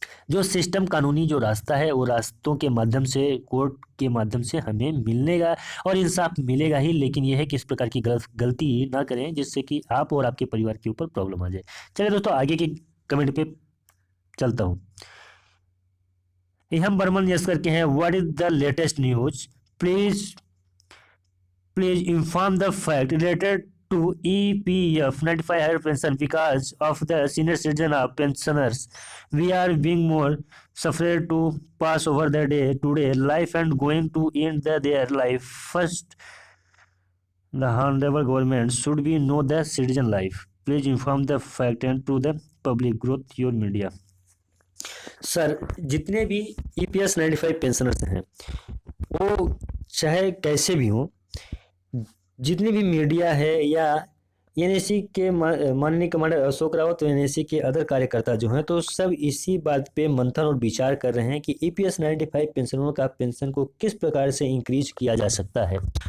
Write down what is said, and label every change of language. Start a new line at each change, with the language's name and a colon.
Hindi: जो सिस्टम कानूनी जो रास्ता है वो रास्तों के माध्यम से, कोर्ट के माध्यम से हमें मिलनेगा और इंसाफ मिलेगा ही। लेकिन यह है कि इस प्रकार की गलती ना करें जिससे कि आप और आपके परिवार के ऊपर प्रॉब्लम आ जाए। चलिए दोस्तों आगे की कमेंट पे चलता हूँ। हम बर्मन यस करके हैं,
English: What is the latest news, please please inform the fact related to EPF 95 higher pension because of the senior citizen of pensioners. We are being more suffered to pass over the day today life and going to end their life. First, the honorable government should be know the citizen life. Please inform the fact and to the public growth your media.
Hindi: Sir, जितने भी EPS 95 pensioners हैं वो चाहे कैसे भी हों, जितनी भी मीडिया है या एनएसी के माननीय कमांडर अशोक रावत और एनएसी के अदर कार्यकर्ता जो हैं, तो सब इसी बात पे मंथन और विचार कर रहे हैं कि ईपीएस 95 पेंशनरों का पेंशन को किस प्रकार से इंक्रीज किया जा सकता है।